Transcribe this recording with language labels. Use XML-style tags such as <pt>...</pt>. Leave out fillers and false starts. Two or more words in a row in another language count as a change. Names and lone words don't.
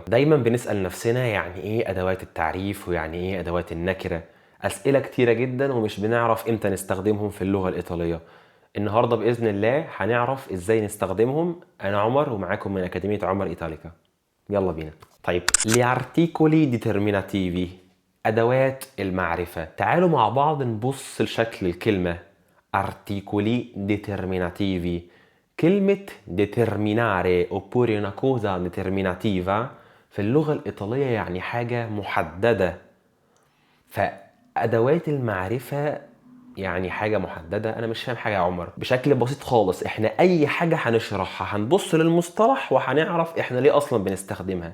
<ar>دايما بنسأل نفسنا يعني إيه أدوات التعريف ويعني إيه أدوات النكرة. أسئلة كتيرة جدا ومش بنعرف إمتى نستخدمهم في اللغة الإيطالية. النهاردة بإذن الله هنعرف إزاي نستخدمهم. أنا عمر ومعاكم من أكاديمية عمر إيطاليكا. يلا بينا. طيب،</ar> <it>gli articoli determinativi،</it> <ar>أدوات المعرفة. تعالوا مع بعض نبص لشكل الكلمة</ar> <it>articoli determinativi.</it> <ar>كلمة</ar> <it>determinare oppure una cosa determinativa</it> <ar>في اللغة الإيطالية يعني حاجة محددة. فأدوات المعرفة يعني حاجة محددة. أنا مش فاهم حاجة يا عمر. بشكل بسيط خالص، إحنا أي حاجة هنشرحها هنبص للمصطلح وهنعرف إحنا ليه أصلا بنستخدمها.</ar>